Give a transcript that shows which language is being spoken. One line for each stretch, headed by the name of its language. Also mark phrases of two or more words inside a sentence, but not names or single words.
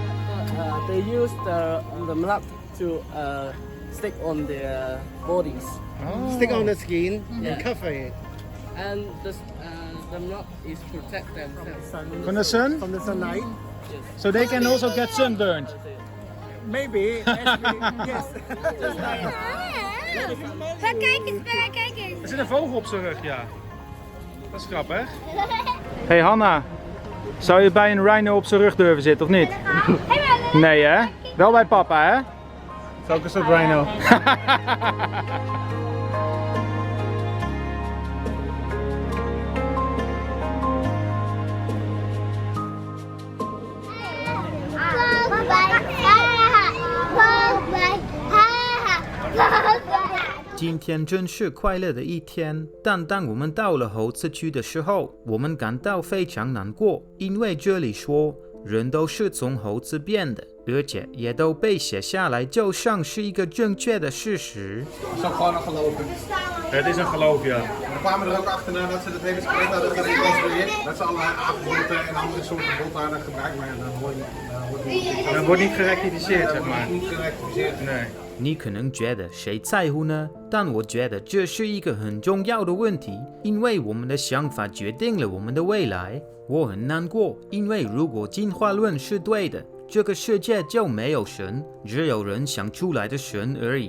English: They use the map to stick on their bodies. Stick on the skin and cover it And the knot is protect themselves. From the sun? from the sunlight. So they can also get sunburned. Maybe. Yes.
Dutch: Maar kijk eens, kijk eens. Er zit een vogel op zijn rug, ja. Dat is grappig. Hey Hanna, zou je bij een rhino op zijn rug durven zitten of niet? Nee hè? Wel bij papa hè? Het is ook een soort rhino. Bye.
Chinese: 今天真是快乐的一天，但当我们到了猴子区的时候，我们感到非常难过，因为这里说人都是从猴子变的，而且也都被写下来，就像是一个正确的事实。
Dutch: Het is ook gewoon een geloof. Het is een geloof, ja. We kwamen er ook achter nadat ze het hele skelet hadden gereconstrueerd. Dat ze allerlei apenbotten en andere soorten botten hadden gebruikt, maar dan wordt niet gerectificeerd, zeg maar. niet gerectificeerd. Nee。
Chinese: 你可能觉得谁在乎呢？但我觉得这是一个很重要的问题，因为我们的想法决定了我们的未来。我很难过，因为如果进化论是对的，这个世界就没有神，只有人想出来的神而已。